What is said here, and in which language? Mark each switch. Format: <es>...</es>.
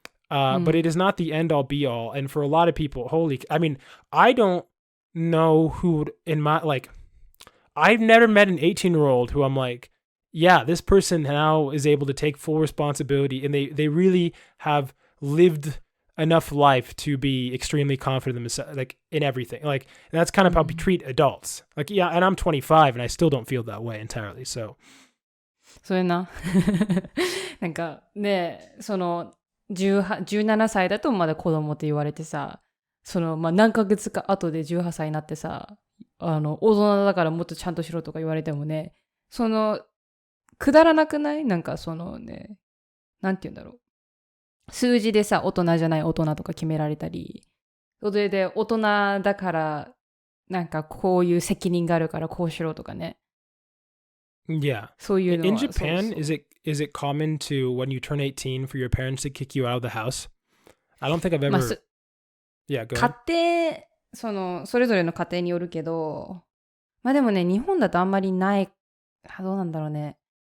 <en>But it is not the end all be all. And for a lot of people, I don't know who in my, like, I've never met an 18-year-old who I'm like, yeah, this person now is able to take full responsibility, and they really have lived enough life to be extremely confident in themselves, like in everything. Like, and that's kind of how we treat adults. Like, yeah, and I'm 25 and I still don't feel that way entirely. So.</en> <ja>それな。なんかね、その17歳だとまだ子供って言われてさ、そのまあ何ヶ月か後で18歳になってさ、大人だからもっとちゃんとしろとか言われてもね、そのくだらなくない？なんかそのね、なんて言うんだろう。数字でさ、大人じゃない大人とか決められたり、それで大人だから、なんかこういう責任があるからこうしろとかね。</ja> <en>Yeah.</en> <ja>そういうのは。</ja> <en>In Japan, is it common to, when you turn 18, for your parents to kick you out of the house? I don't think I've ever... Yeah, go ahead.</en> <ja>家庭、それぞれの家庭によるけど、まあでもね、日本だとあんまりない、どうなんだろうね。</ja>